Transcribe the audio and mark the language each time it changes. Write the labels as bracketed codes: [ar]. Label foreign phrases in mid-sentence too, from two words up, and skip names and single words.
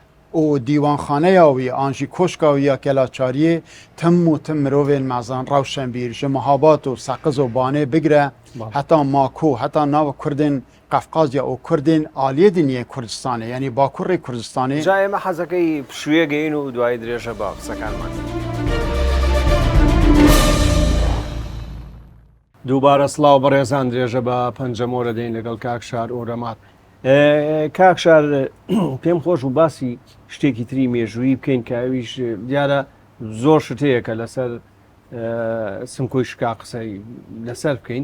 [ku] û dîwanxaneya wî an jî koşka wî ya Kelaçariyê tim û tim mirovên mezan Rewşenbîr ji Mihabat û Seqiz û Banê bigire heta Mako heta nava Kurdên Qefqazya û Kurdên aliyê dinyê Kurdistanê yanî Bakurê Kurdistanê. [ckb] Ca ême hezekî pişûyê gehîn û duayê dirêje ba qsekanman. دووبارە سڵاو بەڕێزان درێژە بە پەنجەمۆرە دەین لەگەڵ کاکشار ئۆرەمات. کاکشار پێم خۆش و باسی شتێکی تری مێژووی بکەین کە ئەویش دیارە زۆر شتەیەکە لەسەر سمکۆی شکا قسەی لەسەر بکەین.